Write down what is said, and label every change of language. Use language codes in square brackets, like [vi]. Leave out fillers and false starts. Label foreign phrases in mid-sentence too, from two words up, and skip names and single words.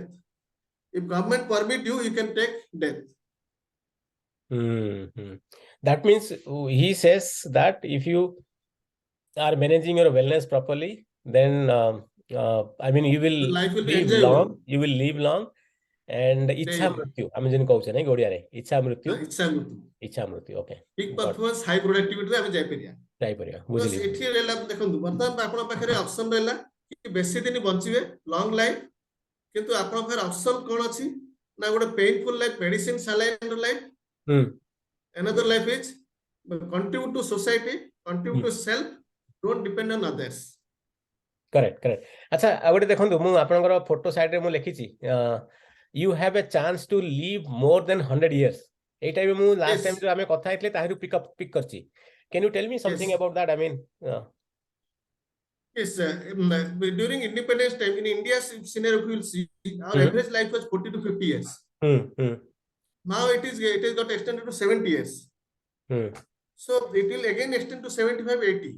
[en] If government permit you, you can take death. Hmm. That means he says that if you are managing your wellness properly, then I mean you will The life will be live long, enjoyable. you will live long, and ଇଚ୍ଛା Daily. [or] ମୃତ୍ୟୁ ଆମେ ଯେମିତି କହୁଛେ ନାଇଁ ଓଡ଼ିଆରେ ଇଚ୍ଛା ମୃତ୍ୟୁ ଇଚ୍ଛା ମୃତ୍ୟୁ। ଇଚ୍ଛା ମୃତ୍ୟୁ ଓକେ [en] ପିକ୍ ଗଟ୍ performance high productivityରେ [or] ଆମେ ଯାଇପାରିବା। ଯାଇପାରିବା ତ ବୁଝିଲି ଏଠି ରହିଲା ଦେଖନ୍ତୁ ବର୍ତ୍ତମାନ ଆପଣଙ୍କ ପାଖରେ ଅପସନ ରହିଲା କି ବେଶୀ ଦିନ ବଞ୍ଚିବେ [en] long life, [or] କିନ୍ତୁ ଆପଣଙ୍କ ପାଖରେ ଅପସନ କଣ ଅଛି ନା ଗୋଟେ [en] painful life medicine saline life, ହୁଁ another life is contribute to society, contribute to self, don't depend on others. correct correct [or] अच्छा ଆଉ ଗୋଟେ ଦେଖନ୍ତୁ ମୁଁ ଆପଣଙ୍କର [en] photo sideରେ [or] ମୁଁ ଲେଖିଛି [en] you have a chance to live more than 100 years [or] ଏଇଟା ବି ମୁଁ [en] last time Yes, [or] ଯୋଉ ଆମେ କଥା ହେଇଥିଲେ ତାହିରୁ ପିକ୍ କରିଛି [en] can you tell me something yes, about that I mean yes. During independence time in India's scenario, you will see our hmm, average life was 40 to 50 years. hmm. Now it is got extended to 70 years. Hmm. So it will again extend to 75, 80.